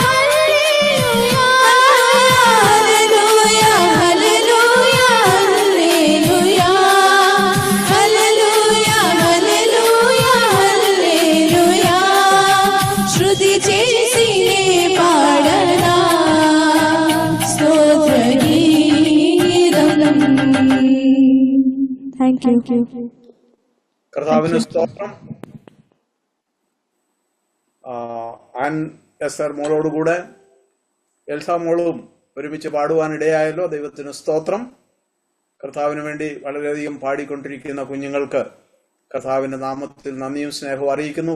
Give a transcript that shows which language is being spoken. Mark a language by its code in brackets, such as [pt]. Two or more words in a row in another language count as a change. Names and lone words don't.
[te] హల్లెలూయా హల్లెలూయా హల్లెలూయా హల్లెలూయా హల్లెలూయా హల్లెలూయా శృతి చేసినే పాడనా స్తోత్ర గీతం [en] thank you [ml] കർത്താവിന് സ്തോത്രം. ആൻ എസ് ആർ മോളോടുകൂടെ എൽസ മോളും ഒരുമിച്ച് പാടുവാൻ ഇടയായല്ലോ. ദൈവത്തിന് സ്തോത്രം. കർത്താവിന് വേണ്ടി വളരെയധികം പാടിക്കൊണ്ടിരിക്കുന്ന കുഞ്ഞുങ്ങൾക്ക് കർത്താവിന്റെ നാമത്തിൽ നന്ദിയും സ്നേഹവും അറിയിക്കുന്നു.